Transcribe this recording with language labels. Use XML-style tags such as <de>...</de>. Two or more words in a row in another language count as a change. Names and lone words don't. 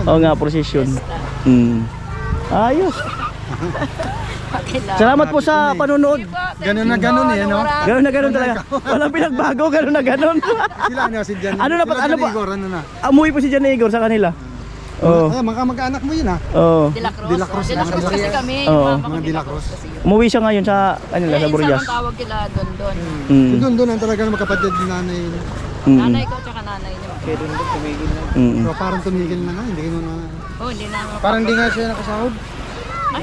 <tl>Oo nga, prosesyon. Ayos. Salamat po sa panonood. Ganun na ganun eh, ano? Ganun na ganun talaga. Walang pinagbago, ganun na ganun. Sila ano, si Jan. Ano na pa- sila ano Jan pa- Igor, ano na? Umuwi po si Jan Igor sa kanila. Oo. Mag-anak mo yun ha. Oo. De La Cruz. De La Cruz. De La Cruz kasi kami. Oo. Mama ko Mga De La Cruz kasi yun. Umuwi siya ngayon sa kanila sa Burias. Isang tawag kila Don Don. Doon doon ang talagang magkapatid ni nanay. Nanay ko tsaka nanay niya. So, parang tumigil na nga, hindi ko na. Oh, hindi na. Parang hindi nga siya nakasahod. Ay,</tl>